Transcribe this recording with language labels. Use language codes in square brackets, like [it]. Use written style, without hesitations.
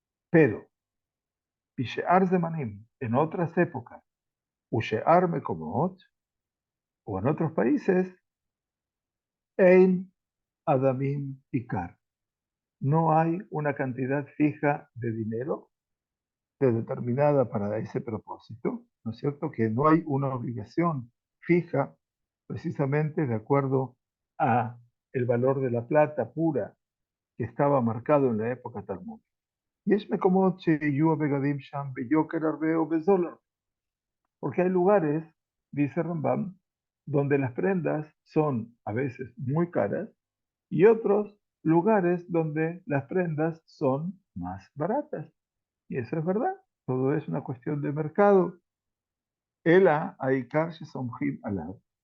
[es] Pero, [he] Pishear Zemanim, [es] en otras épocas, [he] Ushear Mekomot, [es] o en otros países, [he] Ein Adamim Ikar. [es] No hay una cantidad fija de dinero determinada para ese propósito, ¿no es cierto? Que no hay una obligación fija precisamente de acuerdo a el valor de la plata pura que estaba marcado en la época talmúdica. [he] יש מקומות שיהיו הבגדים שם ביוקר הרבה או בזול הרבה. [es] Porque hay lugares, dice Rambam, donde las prendas son a veces muy caras y otros lugares donde las prendas son más baratas. Y eso es verdad, todo es una cuestión de mercado. [he] Ela Aikar Shesomjim Alav.